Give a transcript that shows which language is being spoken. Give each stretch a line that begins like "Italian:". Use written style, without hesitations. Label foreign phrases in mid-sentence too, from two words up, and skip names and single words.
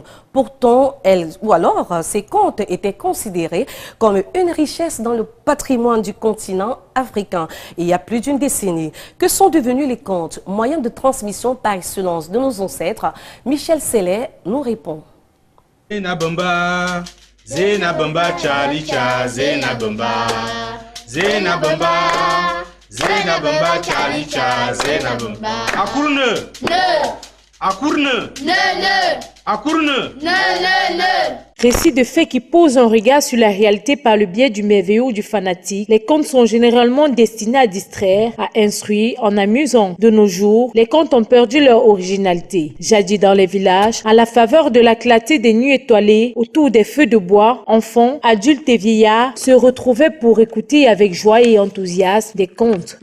French: Pourtant, ces contes étaient considérés comme une richesse dans le patrimoine du continent africain il y a plus d'une décennie. Que sont devenus les contes, moyens de transmission par excellence de nos ancêtres? Michel Sellet nous répond. Zena Bamba, Charlie Cha, Zena Bamba. Zenabamba, Zenabamba, Chalicha, Zenabamba. Akourne. Ne. Akourne. Ne. Akourne. Ne. Récits de faits qui posent un regard sur la réalité par le biais du merveilleux ou du fanatique, les contes sont généralement destinés à distraire, à instruire en amusant. De nos jours, les contes ont perdu leur originalité. Jadis dans les villages, à la faveur de la clarté des nuits étoilées, autour des feux de bois, enfants, adultes et vieillards se retrouvaient pour écouter avec joie et enthousiasme des contes.